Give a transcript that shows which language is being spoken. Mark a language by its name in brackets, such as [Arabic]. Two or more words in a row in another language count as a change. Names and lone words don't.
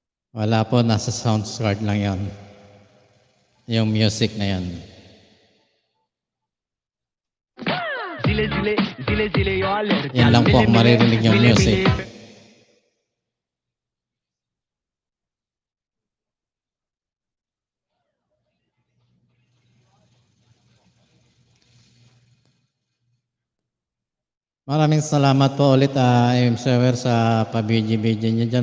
[Filipino] Wala po, nasa sound card lang yon. Yung music na yan. Zile zile zile zile yo alergia. Yan lang po ang maririnig yung music. Maraming salamat po ulit, MC sa pabidyo-bidyo niyo dyan.